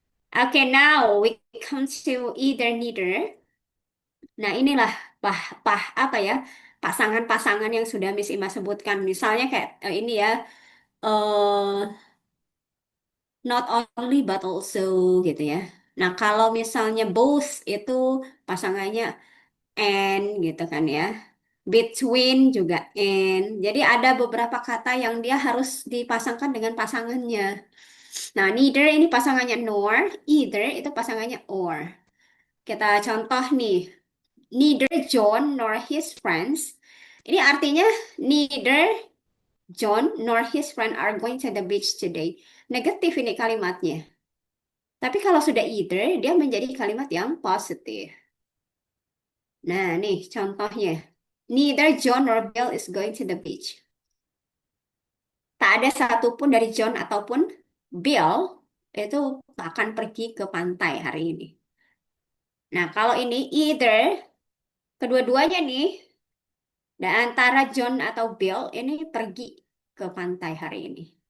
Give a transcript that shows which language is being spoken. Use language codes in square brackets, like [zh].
[en] Okay, now we come to either neither. [id] Nah, inilah apa ya? Pasangan-pasangan yang sudah Miss Ima sebutkan. Misalnya kayak ini ya, eh [en] not only but also [id] gitu ya. Nah, kalau misalnya both itu pasangannya and gitu kan ya. Between juga and. Jadi ada beberapa kata yang dia harus dipasangkan dengan pasangannya. Nah, neither ini pasangannya nor, either itu pasangannya or. Kita contoh nih, [en] neither John nor his friends. [id] Ini artinya [en] neither John nor his friend are going to the beach today. [id] Negatif ini kalimatnya. Tapi kalau sudah either, dia menjadi kalimat yang positif. Nah, nih contohnya. [en] Neither John nor Bill is going to the beach. [id] Tak ada satupun dari John ataupun Bill itu akan pergi ke pantai hari ini. Nah, kalau ini either, kedua-duanya nih, dan antara John atau Bill ini pergi ke pantai hari ini.